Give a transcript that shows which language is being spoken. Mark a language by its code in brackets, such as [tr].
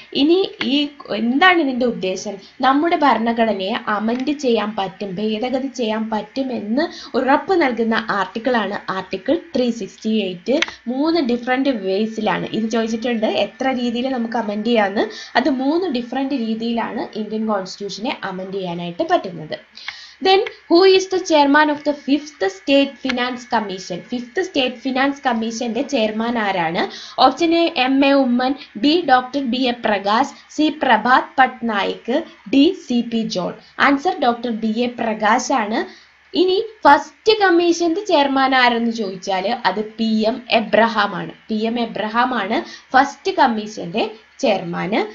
[ml] ഇനി എന്താണ് ഇതിന്റെ ഉദ്ദേശം? നമ്മുടെ ഭരണഘടനയെ അമെൻഡ് ചെയ്യാൻ പറ്റും, ഭേദഗതി ചെയ്യാൻ പറ്റും എന്ന് ഉറപ്പ് നൽകുന്ന ആർട്ടിക്കിളാണ് ആർട്ടിക്കിൾ 368. 3 ഡിഫറെന്റ് വേസിലാണ് ഇത് ചോദിച്ചിട്ടുണ്ട്. എത്ര രീതിയിൽ നമുക്ക് അമെൻഡ് ചെയ്യാമെന്ന്. അത് 3 ഡിഫറെന്റ് രീതിയിലാണ് ഇന്ത്യൻ കോൺസ്റ്റിറ്റ്യൂഷനെ അമെൻഡ് ചെയ്യാനായിട്ട് പറ്റുന്നത്. [en] Then, who is the chairman of the 5th State Finance Commission? [ml] 5th State Finance Commissionന്റെ chairman ആരാണ്? Option A M.A. Oommen, B doctor B.A. Prakash, C Prabhat Patnaik, D C.P. John. Answer doctor B.A. Prakash ആണ്. ഇനി first കമ്മീഷന്റെ chairman ആരെന്ന് ചോദിച്ചാൽ അത് PM Abraham ആണ്. PM Abraham ആണ് first കമ്മീഷന്റെ ചെയർമാന്.